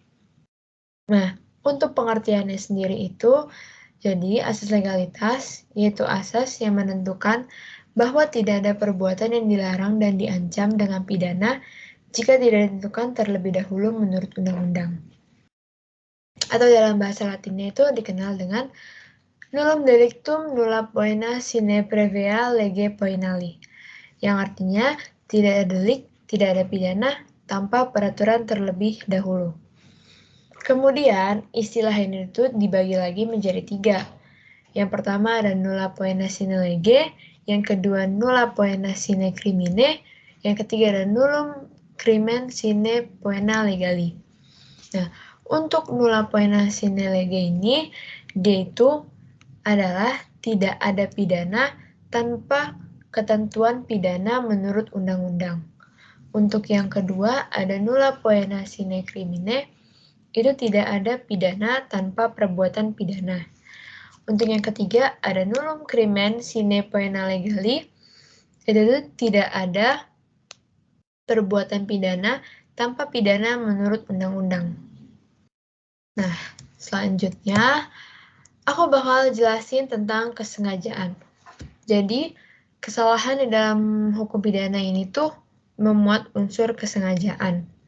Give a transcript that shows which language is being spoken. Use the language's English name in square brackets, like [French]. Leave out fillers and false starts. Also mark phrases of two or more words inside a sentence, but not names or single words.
[Indonesian] Nah, untuk pengertiannya sendiri itu, jadi asas legalitas yaitu asas yang menentukan bahwa tidak ada perbuatan yang dilarang dan diancam dengan pidana jika tidak ditentukan terlebih dahulu menurut undang-undang. Atau dalam bahasa Latinnya itu dikenal dengan [Latin] nullum delictum nulla poena sine previa lege poenali, [Indonesian] yang artinya tidak ada delik, tidak ada pidana tanpa peraturan terlebih dahulu. Kemudian, istilah ini itu dibagi lagi menjadi tiga. Yang pertama ada [Latin] nulla poena sine lege, [Indonesian] yang kedua [Latin] nulla poena sine crimine, [Indonesian] yang ketiga ada [Latin] nullum crimen sine poena legali. [Indonesian] Nah, untuk [Latin] nulla poena sine lege [Indonesian] ini, dia itu adalah tidak ada pidana tanpa ketentuan pidana menurut undang-undang. Untuk yang kedua ada [Latin] nulla poena sine crimine, [Indonesian] itu tidak ada pidana tanpa perbuatan pidana. Untuk yang ketiga ada [Latin] nullum crimen sine poena legali, [Indonesian] itu tidak ada perbuatan pidana tanpa pidana menurut undang-undang. Nah, selanjutnya aku bakal jelasin tentang kesengajaan. Jadi, kesalahan di dalam hukum pidana ini tuh memuat unsur kesengajaan.